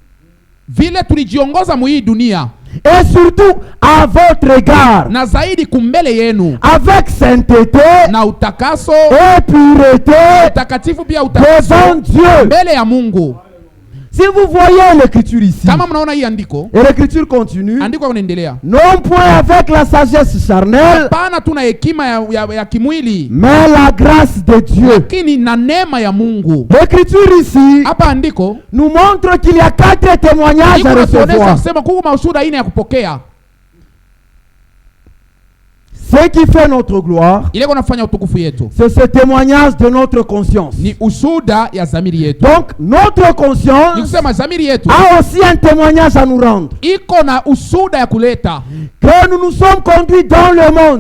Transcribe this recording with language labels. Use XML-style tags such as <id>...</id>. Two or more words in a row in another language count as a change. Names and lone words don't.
<fr>Et surtout à votre égard, avec sainteté et pureté devant Dieu. Si vous voyez l'écriture ici,</fr> <sw>kama mnaona hii andiko,</sw> <fr>et l'écriture continue,</fr> <sw>andiko inaendelea,</sw> <fr>non point avec la sagesse charnelle,</fr> <sw>hapana tuna hekima ya kimwili,</sw> <fr>mais la grâce de Dieu.</fr> <sw>lakini na neema ya Mungu.</sw> <fr>L'écriture ici</fr> <sw>Hapa andiko</sw> <fr>nous montre qu'il y a 4 témoignages à recevoir.</fr> <sw>Kusema kuko maushuhuda 4 ya kupokea.</sw> <fr>Ce qui fait notre gloire, c'est ce témoignage de notre conscience. Donc notre conscience a aussi un témoignage à nous rendre. Que nous nous sommes conduits dans le monde.</fr>